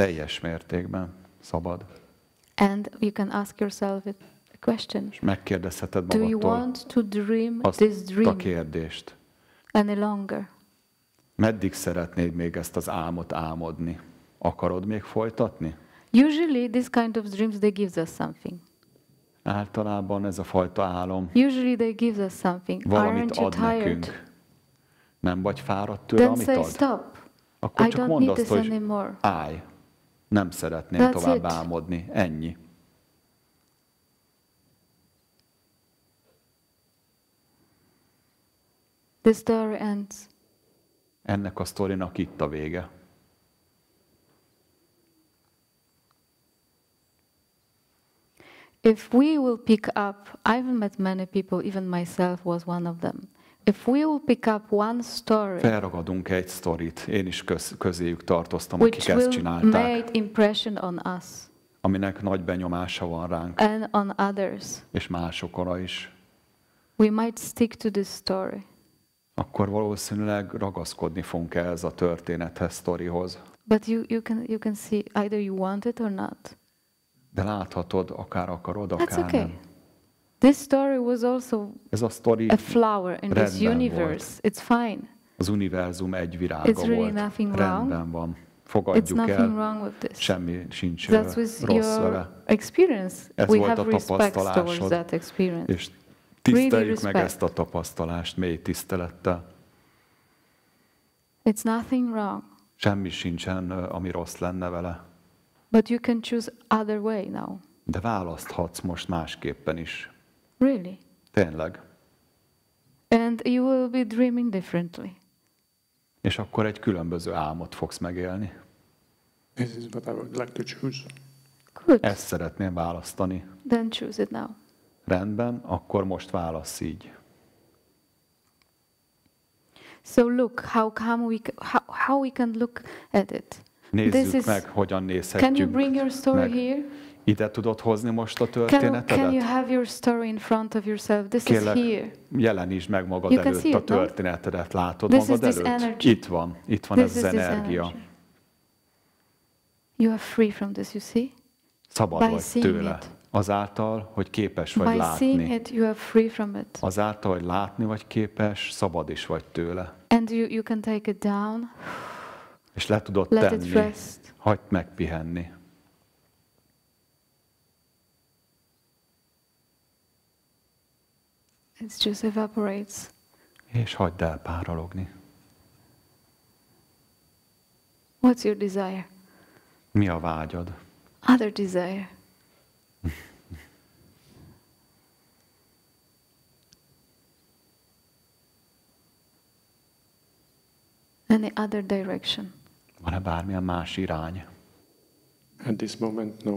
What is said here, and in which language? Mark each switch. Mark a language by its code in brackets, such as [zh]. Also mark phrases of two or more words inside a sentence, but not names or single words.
[hu] Teljes mértékben szabad. [en] And you can ask yourself a question. [hu] És megkérdezheted magadtól, [en] do you want to dream this dream [hu] a kérdést. [en] Any longer? [hu] Meddig szeretnéd még ezt az álmot álmodni? Akarod még folytatni? [en] Usually this kind of dreams they gives us something. [hu] Általában ez a fajta álom [en] usually they gives us something. [hu] Valamit ad nekünk. Nem vagy fáradt tőle, amit ad? Stop. Akkor csak mondd azt, hogy állj. Nem szeretném tovább álmodni. Ennyi. [en] The story ends. [hu] Ennek a sztorinak itt a vége. [en] If we will pick up, I've met many people, even myself was one of them. If we will pick up one story, [hu] felragadunk egy sztorit, én is közéjük tartoztam, akik ezt csinálták, [en] made impression on us, [hu] aminek nagy benyomása van ránk, [en] and on others, [hu] és másokra is. [en] We might stick to this story. [hu] Akkor valószínűleg ragaszkodni fogunk ehhez a történethez, sztorihoz. [en] But you can see either you want it or not. [hu] De láthatod, akár akarod, akár okay. Nem. [en] This story was also [hu] ez a, [en] a flower in this universe. [hu] Volt. [en] It's fine. [hu] Az univerzum egy virága volt. Rendben van. Fogadjuk el. Semmi sincs rossz vele. Ez volt a tapasztalásod. És tiszteljük meg ezt a tapasztalást mély tisztelettel. [en] It's nothing wrong. [hu] Semmi sincsen, ami rossz lenne vele. [en] But you can choose other way now. [hu] De választhatsz most másképpen is. [en] Really? [hu] Tényleg. [en] And you will be dreaming differently. [hu] És akkor egy különböző álmot fogsz megélni. [en] This is what I would like to choose. Good. [hu] Ezt szeretném választani. [en] Then choose it now. [hu] Rendben, akkor most válasz így. [en] So look, how we can look at it. [hu] Nézzük meg, hogyan nézhetjük. [en] Can you bring your story [hu] meg. [en] here? [hu] Ide tudod hozni most a történetedet? [en] Can you have your story in front of yourself? This [hu] Kérlek, [en] is here. [hu] jelenítsd meg magad előtt a történetedet. Látod magad előtt? Itt van ez az energia. [en] You are free from this, you see? [hu] Szabad vagy tőle. Azáltal, hogy képes vagy látni. [en] It, you are free from it. [hu] Azáltal, hogy látni vagy képes, szabad is vagy tőle. And you can take it down. És le tudod tenni. Hagyd megpihenni. [en] It just evaporates. [hu] És hagyd elpárologni. [en] What's your desire? [hu] Mi a vágyad? [en] Other desire. Any other direction? [hu] Van-e bármilyen más irány? [en] At this moment, no.